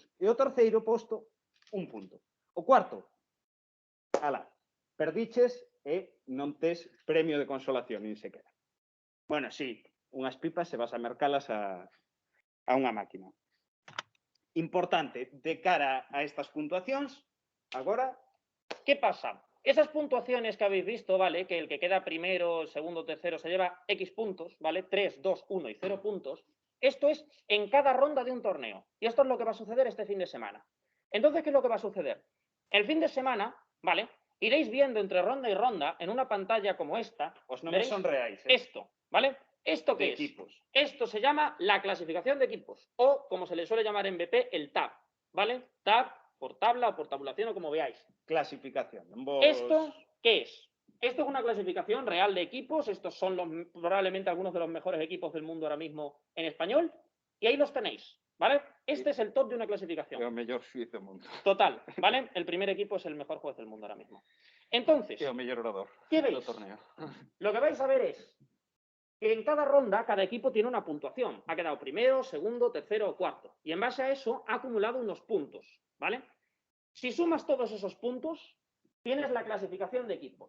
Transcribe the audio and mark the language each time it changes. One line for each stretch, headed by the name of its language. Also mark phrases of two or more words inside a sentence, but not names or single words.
Galician: E o terceiro posto, 1 punto. O cuarto, ala, perdiches e non tes premio de consolación, nin sequera. Bueno, sí, unhas pipas se vas a mercalas a unha máquina. Importante, de cara a estas puntuacións, agora,
Spanish: ¿Qué pasa? Esas puntuaciones que habéis visto, ¿vale? Que el que queda primero, segundo, tercero se lleva X puntos, ¿vale? 3, 2, 1 y 0 puntos. Esto es en cada ronda de un torneo. Y esto es lo que va a suceder este fin de semana. Entonces, ¿qué es lo que va a suceder? El fin de semana, ¿vale? Iréis viendo entre ronda y ronda, en una pantalla como esta,
Galician: os nomes
Spanish: veréis
Galician: son reais,
Spanish: esto, ¿vale? ¿Esto de qué es? equipos. Esto se llama la clasificación de equipos, o como se le suele llamar en BP, el TAB, ¿vale? TAB por tabla o por tabulación o como veáis. Clasificación. ¿Esto qué es? Esto es una clasificación real de equipos. Estos son probablemente algunos de los mejores equipos del mundo ahora mismo en español. Y ahí los tenéis, ¿vale? Este es el top de una clasificación.
Galician: É o mellor xuiz do mundo.
Spanish: Total, ¿vale? El primer equipo es el mejor juez del mundo ahora mismo. Entonces,
Galician: É o mellor orador
Spanish: ¿qué
Galician: do
Spanish: veis?
Galician: torneo.
Spanish: Lo que vais a ver es que en cada ronda, cada equipo tiene una puntuación. Ha quedado primero, segundo, tercero o cuarto. Y en base a eso ha acumulado unos puntos, ¿vale? Si sumas todos esos puntos, tienes la clasificación de equipos.